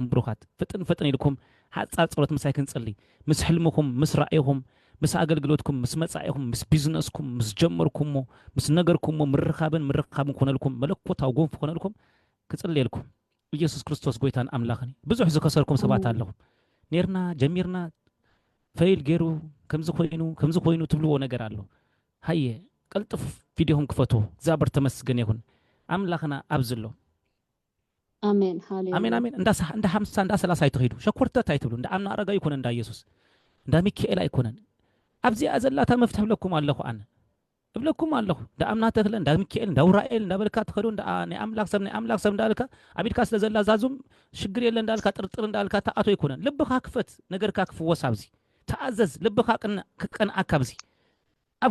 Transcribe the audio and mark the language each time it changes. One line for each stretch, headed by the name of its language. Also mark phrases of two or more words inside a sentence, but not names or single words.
Tigrinya: ብሩኻት ፍጥን ኢልኩም ሓጻር ጸሎት ምሳይ ክንጽሊ ምስ ሕልምኹም ምስ ራእይኹም ምስ ኣገልግሎትኩም ምስ መጻኢኹም ምስ ቢዝነስኩም ምስ ጀመርኩሞ ምስ ነገርኩሞ ምርኻብን ኮነልኩም መለኮታዊ ጎንፍ ኮነልኩም ክጽልየልኩም ኢየሱስ ክርስቶስ ጎይታን ኣምላኽን ብዙሕ ዝከሰርኩም ሰባት ኣለኹም ኔርና ጀሚርና ፈይል ገይሩ ከምዚ ኮይኑ ትብልዎ ነገር ኣሎ ሃየ ቀልጥፍ ቪዲዮኹም ክፈቱ እግዚአብሔር ተመስገን ይሁን ኣምላኽና ኣብ ዘሎ آمين هاليلويا آمين آمين እንዳ 50 እንዳ 30 አይተኸይዱ ሸኮርተት አይትብሉ እንዳ አምና አረጋ ይኮነ እንዳ ኢየሱስ እንዳ ሚካኤል አይኮነን ኣብዚ አዘላታ መፍትሕ ብለኩም ኣለኹ ኣነ ብለኩም ኣለኹ እንዳ አምና ተክለ እንዳ ሚካኤል እንዳ ኡራኤል እንዳ በልካ ተኸዱ እንዳ ናይ ኣምላኽ ሰብ እንዳልካ ኣብድካ ስለ ዘላ ዛዙም ሽግር የለ እንዳልካ ጥርጥር እንዳልካ ተኣቶ ይኮነን ልብኻ ክፈት ነገርካ ክፍወስ ኣብዚ ተኣዘዝ ልብኻ ክቀንዓካ ኣብዚ ኣብ